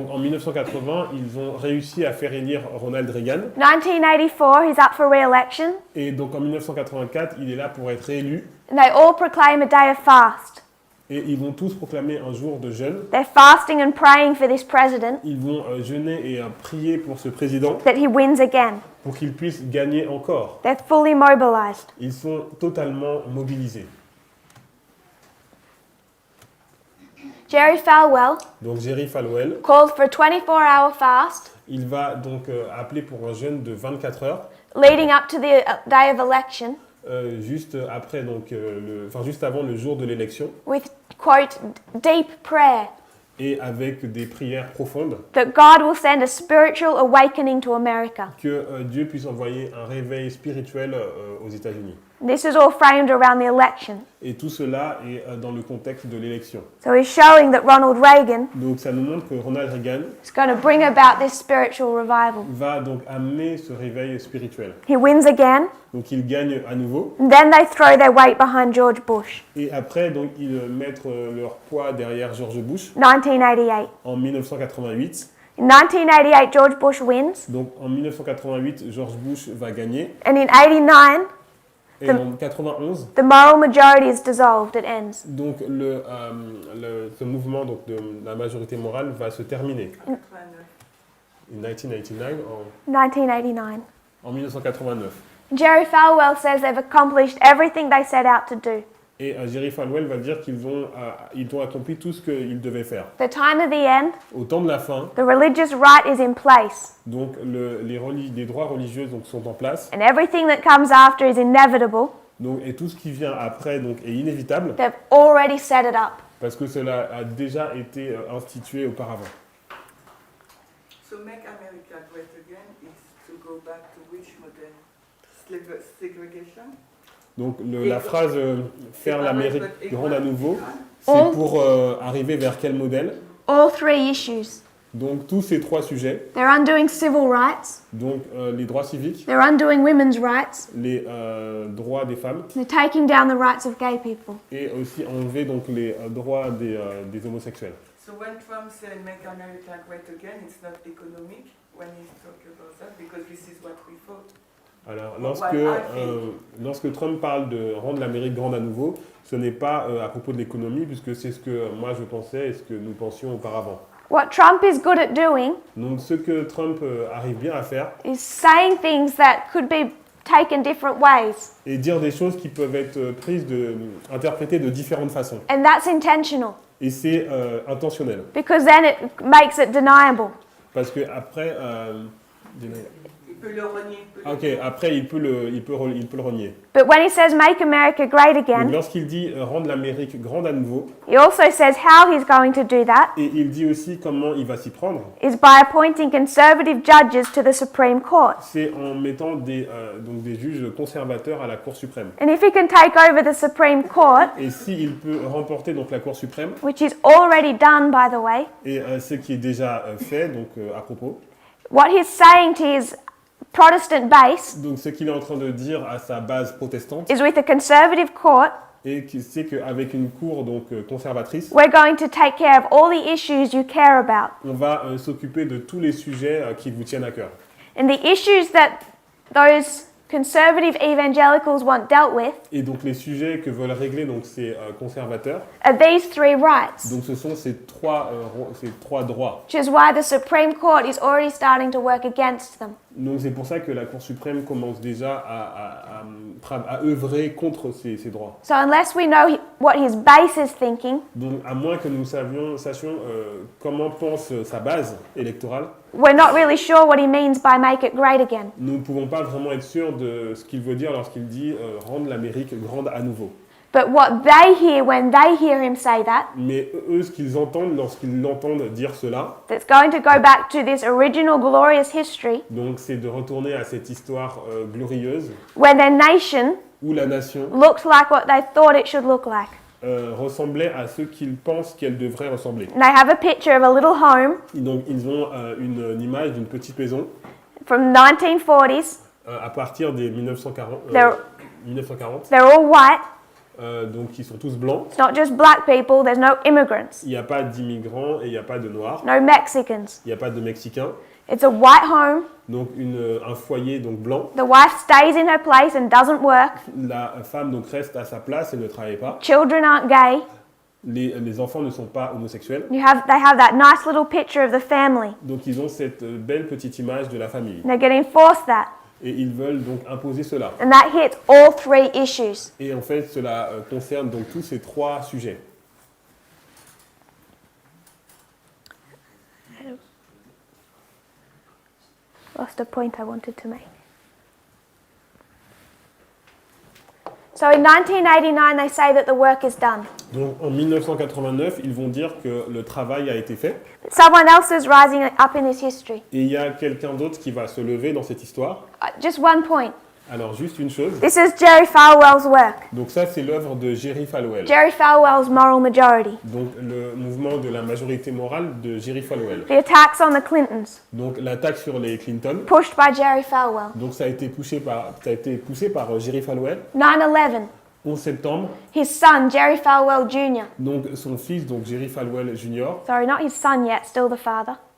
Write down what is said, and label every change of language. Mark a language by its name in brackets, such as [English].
[French] Donc en 1980, ils ont réussi à faire élire Ronald Reagan [English] 1984 he's up for re-election [French] et donc en 1984, il est là pour être réélu [English] and they all proclaim a day of fast. [French] et ils vont tous proclamer un jour de jeûne. [English] They're fasting and praying for this president [French] Ils vont jeûner et prier pour ce président [English] that he wins again. [French] pour qu'il puisse gagner encore. [English] They're fully mobilized. [French] Ils sont totalement mobilisés. [English] Jerry Falwell [French] Donc Jerry Falwell, [English] called for a 24-hour fast [French] il va donc appeler pour un jeûne de 24 heures, [English] leading up to the day of election [French] juste après juste avant le jour de l'élection, [English] with, quote, deep prayer [French] et avec des prières profondes, [English] that God will send a spiritual awakening to America. [French] que Dieu puisse envoyer un réveil spirituel aux États-Unis. [English] This is all framed around the election. [French] Et tout cela est dans le contexte de l'élection. [English] So he's showing that Ronald Reagan [French] Donc ça nous montre que Ronald Reagan [English] is going to bring about this spiritual revival. [French] va donc amener ce réveil spirituel. [English] He wins again, [French] Donc il gagne à nouveau. [English] and then they throw their weight behind George Bush. [French] Et après, donc, ils mettent leur poids derrière George Bush [English] 1988. [French] en 1988. [English] In 1988, George Bush wins, [French] Donc en 1988, George Bush va gagner. [English] and in 89, [French] Et en 91, [English] the moral majority is dissolved, it ends. [French] donc ce mouvement donc, de la majorité morale va se terminer. [English] In 1989, [French] 1989. en 1989. [English] Jerry Falwell says they've accomplished everything they set out to do. [French] Et Jerry Falwell va dire qu'ils ont accompli tout ce qu'ils devaient faire. [English] The time of the end, [French] Au temps de la fin, [English] the religious right is in place, [French] donc les droits religieux donc, sont en place. [English] and everything that comes after is inevitable. [French] Donc, et tout ce qui vient après donc, est inévitable [English] They've already set it up. [French] parce que cela a déjà été institué auparavant. [English] So make America great again is to go back to which model? Segregation? [French] Donc la phrase faire l'Amérique grande à nouveau, c'est [English] Oh. [French] pour arriver vers quel modèle? [English] All three issues. [French] Donc tous ces trois sujets, [English] They're undoing civil rights, [French] donc les droits civiques, [English] they're undoing women's rights, [French] les droits des femmes [English] they're taking down the rights of gay people. [French] et aussi enlever donc les droits des homosexuels. [English] So when Trump said make America great again, it's not economic when he's talking about that because this is what we fought. [French] Alors [English] Well, [French] lorsque Trump parle de rendre l'Amérique grande à nouveau, ce n'est pas à propos de l'économie puisque c'est ce que moi je pensais et ce que nous pensions auparavant. [English] What Trump is good at doing [French] Donc ce que Trump arrive bien à faire [English] is saying things that could be taken different ways, [French] et dire des choses qui peuvent être interprétées de différentes façons. [English] and that's intentional [French] Et c'est intentionnel. [English] because then it makes it deniable. [French] Parce que après, Il peut le renier. après il peut le renier. [English] But when he says make America great [French] Donc [English] again, [French] lorsqu'il dit rendre l'Amérique grande à nouveau, [English] he also says how he's going to do that [French] et il dit aussi comment il va s'y prendre, [English] is by appointing conservative judges to the Supreme Court. [French] c'est en mettant des juges conservateurs à la Cour suprême. [English] And if he can take over the Supreme Court, [French] Et s'il peut remporter donc la Cour suprême, [English] which is already done by the way, [French] et ce qui est déjà fait donc à propos, [English] what he's saying to his Protestant base [French] donc ce qu'il est en train de dire à sa base protestante, [English] is with a conservative court, [French] et c'est qu'avec une cour donc conservatrice, [English] we're going to take care of all the issues you care about. [French] on va s'occuper de tous les sujets qui vous tiennent à cœur. [English] And the issues that those conservative evangelicals want dealt with [French] Et donc les sujets que veulent régler donc ces conservateurs, [English] are these three rights, [French] donc ce sont ces trois droits. [English] which is why the Supreme Court is already starting to work against them. [French] Donc c'est pour ça que la Cour suprême commence déjà à œuvrer contre ces droits. [English] So unless we know what his base is thinking, [French] Donc à moins que nous sachions comment pense sa base électorale, [English] we're not really sure what he means by make it great again. [French] nous ne pouvons pas vraiment être sûrs de ce qu'il veut dire lorsqu'il dit rendre l'Amérique grande à nouveau. [English] But what they hear when they hear him say that, [French] Mais eux, ce qu'ils entendent lorsqu'ils l'entendent dire cela, [English] that's going to go back to this original glorious history [French] donc c'est de retourner à cette histoire glorieuse [English] where their nation [French] où la nation [English] looked like what they thought it should look like. [French] ressemblait à ce qu'ils pensent qu'elle devrait ressembler. [English] And they have a picture of a little home [French] Donc ils ont une image d'une petite maison [English] from 1940s. [French] à partir des 1940. [English] They're all white. [French] Donc ils sont tous blancs. [English] It's not just black people. There's no immigrants, [French] Il n'y a pas d'immigrants et il n'y a pas de noirs. [English] no Mexicans. [French] Il n'y a pas de Mexicains. [English] It's a white home. [French] Donc un foyer donc blanc. [English] The wife stays in her place and doesn't work. [French] La femme donc reste à sa place et ne travaille pas. [English] Children aren't gay. [French] Les enfants ne sont pas homosexuels. [English] They have that nice little picture of the family. [French] Donc ils ont cette belle petite image de la famille. [English] And they're going to enforce that. [French] Et ils veulent donc imposer cela. [English] And that hits all three issues. [French] Et en fait cela concerne donc tous ces trois sujets. [English] Lost a point I wanted to make. So in 1989 they say that the work is done. [French] Donc en 1989, ils vont dire que le travail a été fait. [English] But someone else is rising up in this history. [French] Et il y a quelqu'un d'autre qui va se lever dans cette histoire. [English] Just one point. [French] Alors juste une chose. [English] This is Jerry Falwell's work. [French] Donc ça c'est l'œuvre de Jerry Falwell. [English] Jerry Falwell's moral majority. [French] Donc le mouvement de la majorité morale de Jerry Falwell. [English] The attacks on the Clintons, [French] Donc l'attaque sur les Clinton. [English] pushed by Jerry Falwell. [French] Donc ça a été poussé par Jerry Falwell. [English] 9/11, [French] 11 septembre. [English] his son Jerry Falwell Jr. [French] Donc son fils donc Jerry Falwell Jr. [English] Sorry, not his son yet, still the father.